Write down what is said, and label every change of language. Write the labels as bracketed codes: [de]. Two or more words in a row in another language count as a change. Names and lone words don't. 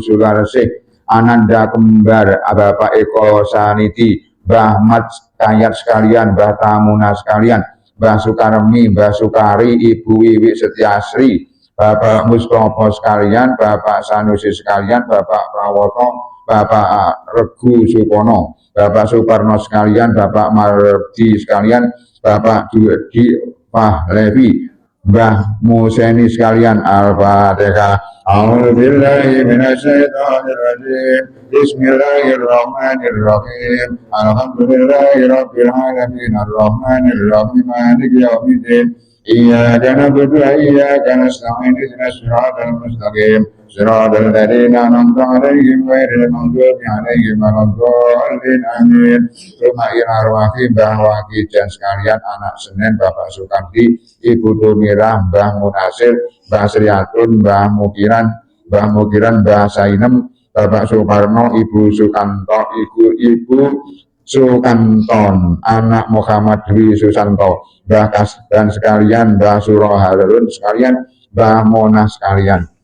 [id] Sularsih, Ananda Kembar, Bapak Eko Saniti, Mbah Mat Kayat sekalian, Mbah Tamuna sekalian, Mbah Sukarmi, Mbah Sukari, Ibu Wiwi Setiasri, Bapak Mustopo sekalian, Bapak Sanusi sekalian, Bapak Prawoto, Bapak Regu Supono, Bapak Suparno sekalian, Bapak Mardi sekalian, Bapak Dudi Pahlevi, Mbah Museni sekalian. [ar] Al-Fatihah. أعوذ بالله من الشيطان الرجيم. بسم الله الرحمن الرحيم. الحمد لله رب العالمين الرحمن الرحيم مالك يوم الدين. إياك نعبد وإياك نستعين اهدنا الصراط المستقيم. صراط الذين أنعمت عليهم غير المغضوب عليهم ولا الضالين. آمين. ثم إلى أرواح [id] Mbah Wakijan sekalian, anak Senen, Bapak Sukardi, Ibu Tumira, Mbah Munasir, Mbah Sriatun, Mbah Mukiran, Mbah Sainem, Bapak Suparno, Ibu Sukanto, Ibu Sukanton, anak Muhammad Dwi Susanto, Mbah Kasdan sekalian, Mbah Suro Harun sekalian, Mbah Mona sekalian,